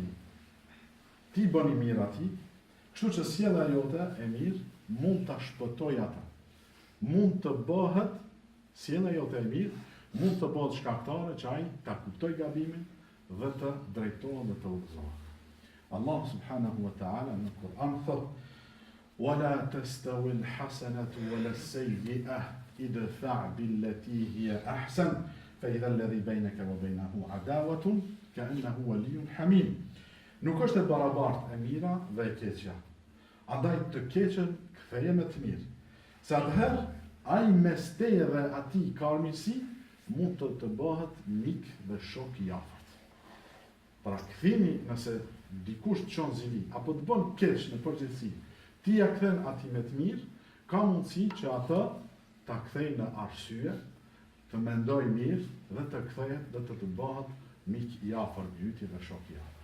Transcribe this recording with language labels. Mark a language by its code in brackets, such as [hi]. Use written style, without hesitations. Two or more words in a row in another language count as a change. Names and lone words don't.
[sq] Ti bëni mirë ati, kështu që sjellja jote e mirë mund ta shpëtoj atë. Mund të bëhet sjellja jote e mirë, mund të bëhet shkaktare që ai ta kuptoj gabimin dhe të drejtohet dhe të udhëzohet. Allah [ar] سبحانه وتعالى [sq] në Kur'an thot: [ar] وَلَا تَسْتَوِي الْحَسَنَةُ وَلَا السَّيِّئَةُ ادفع بالتي هي أحسن فإذا الذي بينك وبينه عداوة كأنه ولي حميم. [sq] Nuk është e barabartë e mira dhe e keqja. Andaj të keqen ktheje me të mirë. Se atëherë ai mes teje dhe atij ka armiqësi mund të bëhet mik dhe shok I afërt. Pra kthimi nëse dikush të çon zili apo të bën keq në përgjithësi, ti ja kthen atij me të mirë, ka mundësi që atë ta kthej në arsye, të mendoj mirë dhe të kthehet dhe të bëhet mik I afërt yti dhe shok I afërt.